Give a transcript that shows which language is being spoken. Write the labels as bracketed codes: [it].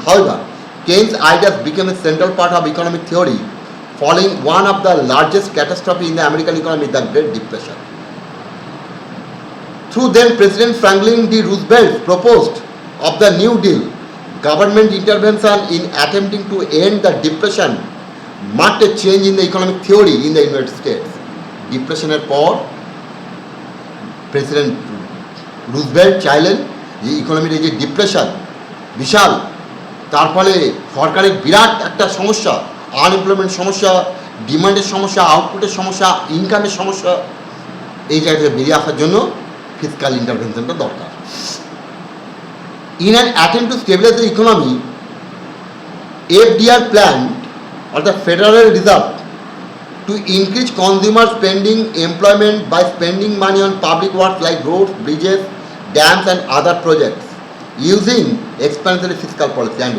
[en] However, Keynes' ideas became a central part of economic theory following one of the largest catastrophe in the American economy, the Great Depression. Through then President Franklin D. Roosevelt proposed of the New Deal, government intervention in attempting to end the depression marked a change in the economic theory in the United States. [bn] ডিপ্রেশনের পর president Roosevelt চাইলেন যে ইকোনমির এই যে depression বিশাল, তার ফলে সরকারের বিরাট একটা সমস্যা, আনএমপ্লয়মেন্ট সমস্যা, ডিমান্ডের সমস্যা, আউটপুটের সমস্যা, ইনকামের সমস্যা, এই জায়গা থেকে বেরিয়ে আসার জন্য ফিসকাল ইন্টারভেনশনটা দরকার। [en] In an attempt to stabilize the economy, FDR planned, or the Federal Reserve, to increase consumer spending, employment by spending money on public works like roads, bridges, dams and other projects using expansionary fiscal policy.